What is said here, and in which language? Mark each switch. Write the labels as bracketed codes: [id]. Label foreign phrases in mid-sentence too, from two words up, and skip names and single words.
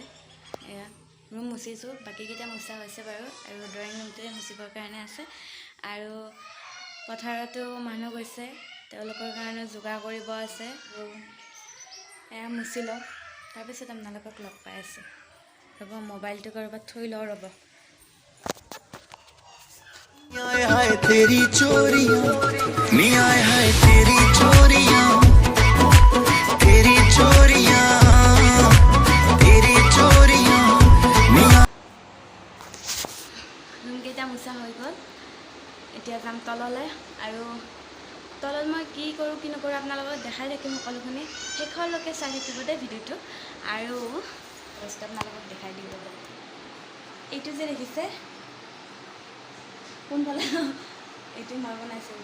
[as] এয়া ৰুম মুচিছোঁ, বাকীকেইটা মুচা হৈছে বাৰু, আৰু ড্ৰয়িং ৰুমটোৱে মুচিবৰ কাৰণে আছে। আৰু পথাৰতো মানুহ গৈছে, তেওঁলোকৰ কাৰণে যোগাৰ কৰিব আছে। এয়া মুচি লওঁ, তাৰপিছত আপোনালোকক লগ পাই আছোঁ। ৰ'ব, মোবাইলটো ক'ৰবাত থৈ লওঁ, ৰ'ব। [pa] ਆਏ ਹਾਏ ਤੇਰੀ ਚੋਰੀਆਂ ਨੀ ਆਏ ਹਾਏ ਤੇਰੀ ਚੋਰੀਆਂ ਤੇਰੀ ਚੋਰੀਆਂ ਤੇਰੀ ਚੋਰੀਆਂ ਨੀ। [as] ৰুমকেইটা মোচা হৈ গ'ল, এতিয়া যাম তললৈ। আৰু তলত মই কি কৰোঁ কি নকৰোঁ আপোনালোকক দেখাই থাকিম সকলোখিনি, শেষলৈকে চাই থাকিব দেই ভিডিঅ'টো। আৰু বস্তু আপোনালোকক দেখাই দিব। এইটো যে দেখিছে কোনফালে, এইটো মই বনাইছোঁ।